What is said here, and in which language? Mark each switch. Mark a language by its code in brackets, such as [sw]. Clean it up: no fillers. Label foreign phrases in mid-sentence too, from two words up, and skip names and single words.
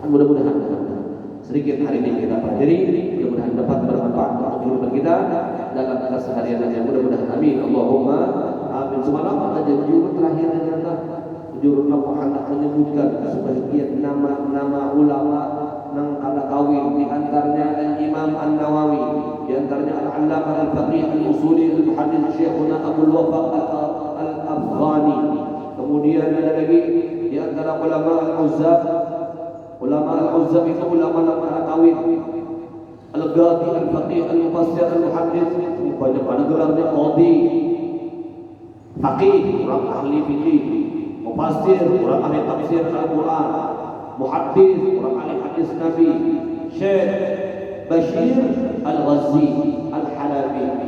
[id] Mudah-mudahan sedikit hari ini kita pelajari, mudah-mudahan dapat bermanfaat untuk kehidupan kita dalam keseharian yang mudah-mudahan amin. Allahumma amin. Semalam ada jurus terakhir yang kata jurus Allah menyebutkan sebagian nama-nama ulama yang kada kawin, di antaranya Al-Imam An-Nawawi, di antaranya Al-Allamah Al-Faqih Al-Usuli Al-Muhaddits Syekhuna Abdul Wafaq Al-Afghani. Kemudian ada lagi di antara ulama Al-Uzzab. Ulama Al-Uzzab itu ulama yang kawin. [ar] Al-Ghadi Al-Faqih Al-Mufassir Al-Muhaddits, [id] banyak pada gelarnya qadhi, faqih, orang ahli fikih, mufassir, orang ahli tafsir Al-Quran, muhaddis, orang ahli hadis Nabi, Syekh Bashir Al-Ghazi Al-Halabi.